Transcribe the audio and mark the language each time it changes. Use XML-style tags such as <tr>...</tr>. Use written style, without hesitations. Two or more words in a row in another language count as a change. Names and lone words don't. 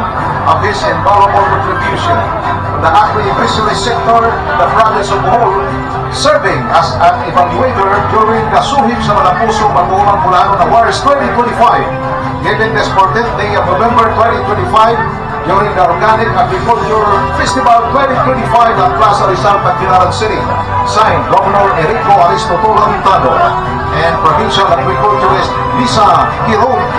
<en>of his invaluable contribution to the agri-fishery sector, the province of Bohol, serving as an evaluator during the Suhib sa Malapusong Magunang Bulanon Awards 2025, given the sportive day of November 2025 during the Organic Agriculture Festival 2025 at Plaza Rizal, Tacloban City. Signed, Governor Enrico Aristotelo Montano and Provincial Agriculturist Lisa Quiroga.</en>